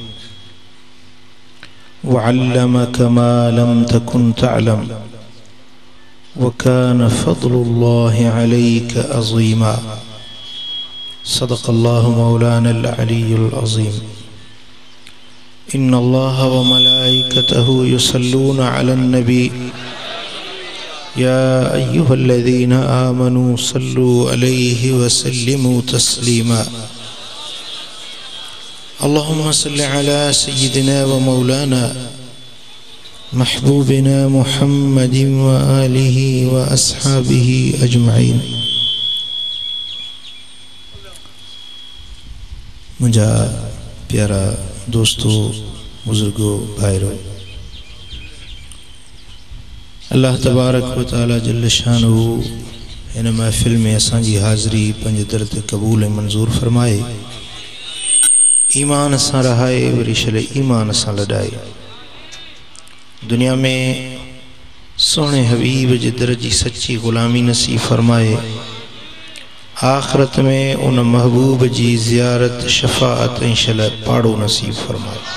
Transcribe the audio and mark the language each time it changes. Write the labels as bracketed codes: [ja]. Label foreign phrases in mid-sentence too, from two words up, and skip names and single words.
[ar] وعلمك ما لم تكن تعلم وكان فضل الله عليك عظيما صدق الله مولانا العلي العظيم إن الله وملائكته يصلون على النبي يا أيها الذين آمنوا صلوا عليه وسلموا تسليما اللهم صل على سيدنا ومولانا محبوبنا محمد وآله وأصحابه أجمعين. [sd] मुझा प्यारा दोस्तों, बुजुर्गों, भाइरों, [ar] الله تبارك وتعالى جل شأنه [sd] इन महफिल में असांजी हाज़री पंहिंजे दर ते क़बूल ऐं मंज़ूर फरमाए, ईमान सां रहाए, वरी छले ईमान सां लॾाए, दुनिया में सोने हबीब जे दर जी सच्ची ग़ुलामी नसीब फरमाए, आखिरत में उन महबूब जी ज़ियारत शफ़ाअत ऐं छले पाड़ो नसीब फरमाए।